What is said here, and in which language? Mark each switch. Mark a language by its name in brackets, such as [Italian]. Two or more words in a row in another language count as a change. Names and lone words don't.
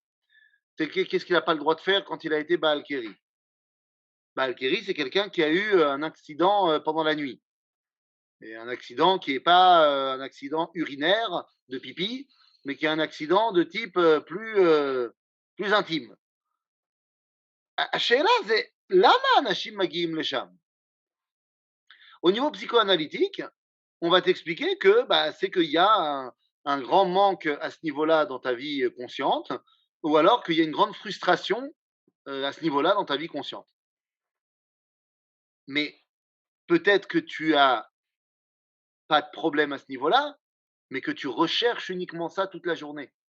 [French] Qu'est-ce qu'il n'a pas le droit de faire quand il a été [Hebrew] בעל קרי? בעל קרי, [French] c'est quelqu'un qui a eu un accident pendant la nuit. Et un accident qui n'est pas un accident urinaire de pipi, mais qui est un accident de type plus intime. [Hebrew] השאלה זה, למה אנשים מגיעים לשם? [French] Au niveau psychoanalytique, on va t'expliquer que bah, c'est qu'il y a un grand manque à ce niveau-là dans ta vie consciente, ou alors qu'il y a une grande frustration à ce niveau-là dans ta vie consciente. Mais peut-être que tu as pas de problème à ce niveau-là, mais que tu recherches uniquement ça toute la journée.